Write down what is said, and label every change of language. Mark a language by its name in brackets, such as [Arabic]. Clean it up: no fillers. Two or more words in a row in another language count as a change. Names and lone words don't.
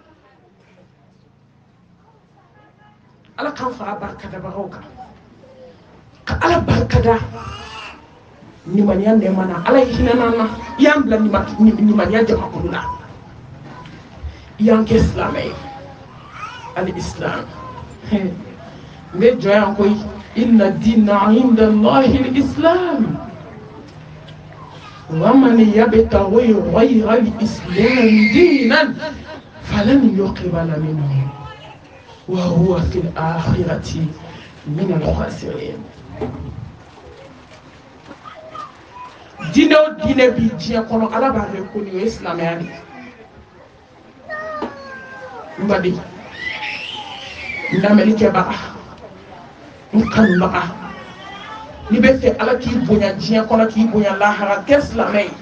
[Bambara] ala k'an fara barika dabagaw kan ka ala barika da nimaniya nɛɛma na ala ye hinɛna na i y'an bila nimaniya jamakulu la i y'an kɛ silamɛ ye ali islam n bɛ jɔ yan koyi [Arabic] إن الدين عند الله الإسلام ومن يبتغي غير الإسلام دينا فلن يقبل منه وهو في الآخرة من الخاسرين [Bambara] dino dine bi diɲɛ kɔnɔ ala b'a reconnu o ye silamɛya de n baden n lamɛnnikɛbaga n kanubaga n'i bɛ fɛ ala k'i bonya diɲɛ kɔnɔ k'i bonya lahara kɛ silamɛ ye